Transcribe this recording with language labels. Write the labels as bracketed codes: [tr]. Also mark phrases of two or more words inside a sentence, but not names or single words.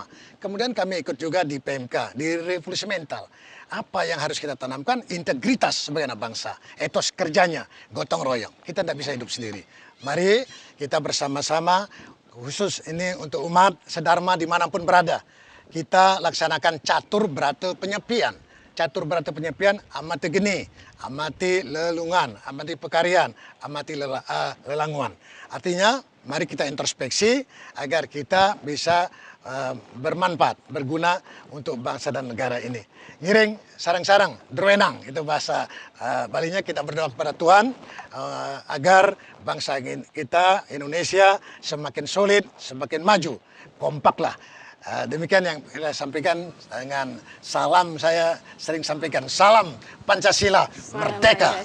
[id] Kemudian kami ikut juga di PMK, di Revolusi Mental. Apa yang harus kita tanamkan? Integritas sebagai anak bangsa. Etos kerjanya, gotong royong. Kita tidak bisa hidup sendiri. Mari kita bersama-sama, khusus ini untuk umat sedharma dimanapun berada. Kita laksanakan catur berata penyepian. Catur berata penyepian, amati geni, amati lelungan, amati pekarian, amati lelanguan. Artinya, mari kita introspeksi agar kita bisa bermanfaat, berguna untuk bangsa dan negara ini. [ban] Ngiring, sarang-sarang, druenang, [id] itu bahasa Balinya. Kita berdoa kepada Tuhan agar bangsa kita, Indonesia, semakin solid, semakin maju. Kompaklah. Demikian yang saya sampaikan dengan salam, saya sering sampaikan, salam Pancasila, merdeka.